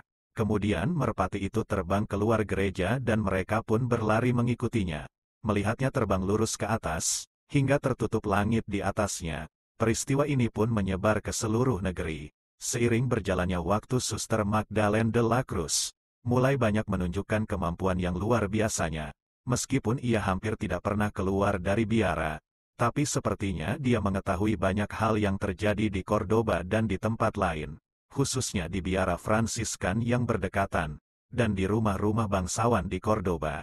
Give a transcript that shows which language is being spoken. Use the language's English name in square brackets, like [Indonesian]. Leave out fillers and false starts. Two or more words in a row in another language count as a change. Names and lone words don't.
[Indonesian] Kemudian merpati itu terbang keluar gereja dan mereka pun berlari mengikutinya. Melihatnya terbang lurus ke atas, hingga tertutup langit di atasnya. Peristiwa ini pun menyebar ke seluruh negeri. Seiring berjalannya waktu Suster Magdalene de la Cruz mulai banyak menunjukkan kemampuan yang luar biasanya. Meskipun ia hampir tidak pernah keluar dari biara, tapi sepertinya dia mengetahui banyak hal yang terjadi di Cordoba dan di tempat lain, khususnya di biara Fransiskan yang berdekatan, dan di rumah-rumah bangsawan di Cordoba.